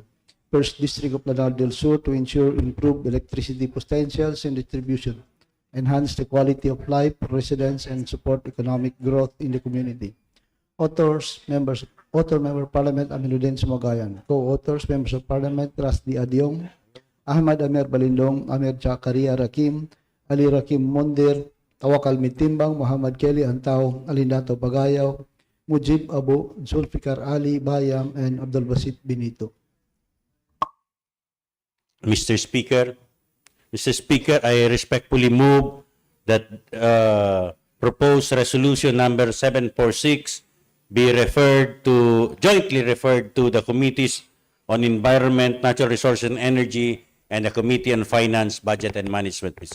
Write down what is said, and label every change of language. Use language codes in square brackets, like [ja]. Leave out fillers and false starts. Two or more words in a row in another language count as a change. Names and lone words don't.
[en] 1st District of Lanao del Sur, to ensure improved electricity potentials and distribution enhance the quality of life for residents, and support economic growth in the community. Author Member of Parliament Aminuddin Sumagayan. Co-authors Members of Parliament Rusty Adyong, Ahmad Amir Balindong, Amir Jakaria Rakim, Ali Rakim Mondir, Tawakal Mitimbang, Muhammad Kelly Antao, Alindato Bagayaw, Mujib Abu, Zulfikar Ali Bayam, and Abdul Basit Benito. Mr. Speaker, I respectfully move that proposed resolution number 746 be jointly referred to the Committees on Environment, Natural Resources and Energy, and the Committee on Finance, Budget and Management, Mr.